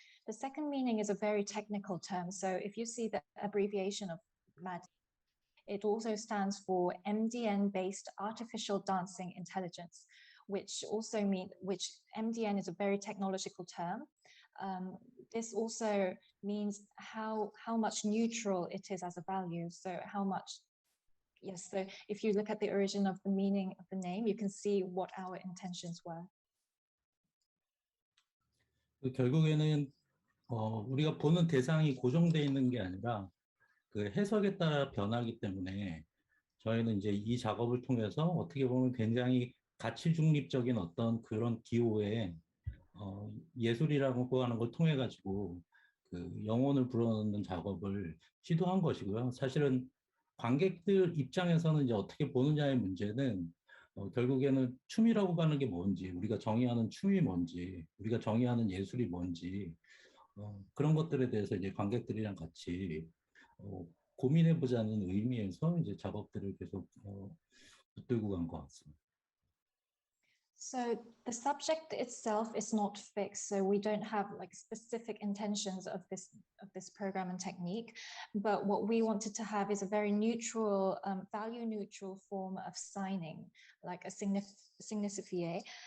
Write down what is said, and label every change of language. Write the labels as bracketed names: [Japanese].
[English] The second meaning is a very technical term. So if you see the abbreviation of Madi, it also stands for MDN-based artificial dancing intelligence, which MDN is a very technological term. This also means how much neutral it is as a value. So how much, yes, so if you look at the origin of the meaning of the name, you can see what our intentions were. [Korean] 결국에는 우리가 보는 대상이 고정되어 있는 게 아니라 그 해석에 따라 변하기 때문에 저희는 이제 이 작업을 통해서 어떻게 보면 굉장히 가치 중립적인 어떤 그런 기호의 예술이라고 하는 걸 통해 가지고 그 영혼을 불어넣는 작업을 시도한 것이고요. 사실은 관객들 입장에서는 이제 어떻게 보느냐의 문제는 결국에는 춤이라고 하는 게 뭔지, 우리가 정의하는 춤이 뭔지, 우리가 정의하는 예술이 뭔지 그런 것들에 대해서 이제 관객들이랑 같이 고민해보자는 의미에서 이제 작업들을 계속 붙들고 간 것 같습니다. [English] So the subject itself is not fixed, so we don't have like specific intentions of this program and technique, but what we wanted to have is a very neutral, value neutral form of signing, like a signifier.